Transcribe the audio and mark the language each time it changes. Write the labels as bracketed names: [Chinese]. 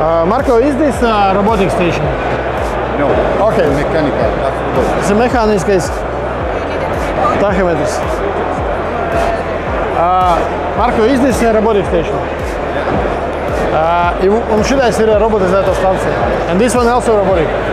[English] Marko, is this robotic station? No, Okay. mechanical. That's robotic. [Latvian] Tas ir mehāniskais tahimetrs. [English] Marko, is this robotic station? [Latvian] Un šitais ir robotizēta stacija. [English] And this one also robotic.